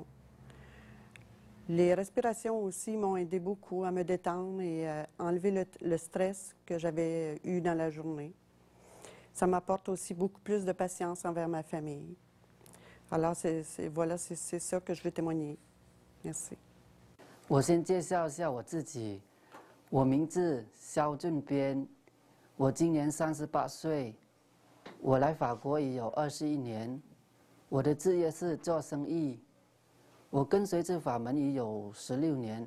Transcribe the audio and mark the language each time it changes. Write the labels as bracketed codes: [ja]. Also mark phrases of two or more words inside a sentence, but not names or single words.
[fr] Les respirations aussi m'ont aidé beaucoup à me détendre et à enlever le stress que j'avais eu dans la journée. Ça m'apporte aussi beaucoup plus de patience envers ma famille. Alors, voilà, c'est ça que je veux témoigner. Merci. [zh] 我先介绍一下我自己，我名字肖俊边，我今年38岁，我来法国已有21年，我的职业是做生意，我跟随这法门已有16年。